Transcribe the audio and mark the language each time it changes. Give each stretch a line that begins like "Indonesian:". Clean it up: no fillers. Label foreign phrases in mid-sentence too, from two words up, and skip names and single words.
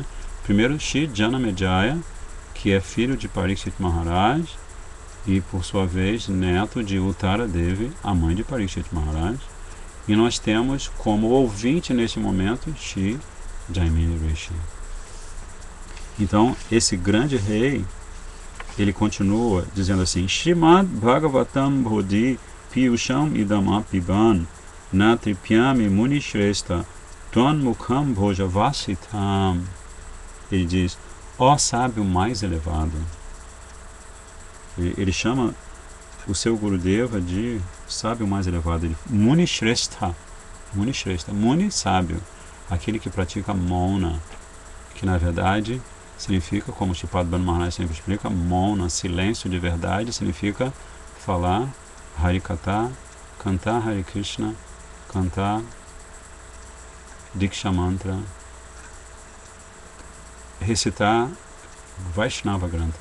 Portuguese: Primeiro, Shri Janamejaya, que é filho de Parikshit Maharaj e, por sua vez, neto de Uttara Devi, a mãe de Parikshit Maharaj. E nós temos como ouvinte neste momento Shri Jaimini Rishi. Então, esse grande rei, ele continua dizendo assim:
Sanskrit: Srimad Bhagavatam Bodhi Piyusham Idam Apiban Natripyami Muni Shrestha Twan Mukham Bhojavasitam.
Portuguese: Ele diz: ó sábio mais elevado. Ele chama o seu Gurudeva de sábio mais elevado. Ele,
Sanskrit: Muni Shrestha. Muni Shrestha. Muni,
Portuguese: sábio. Aquele que pratica Mauna, que na verdade significa, como o Shripad Bhanu Maharaj sempre explica, Mauna, silêncio de verdade, significa falar Harikatha, cantar Hare Krishna, cantar
Sanskrit: Diksha Mantra,
Portuguese: recitar
Sanskrit: Vaishnava Grantha.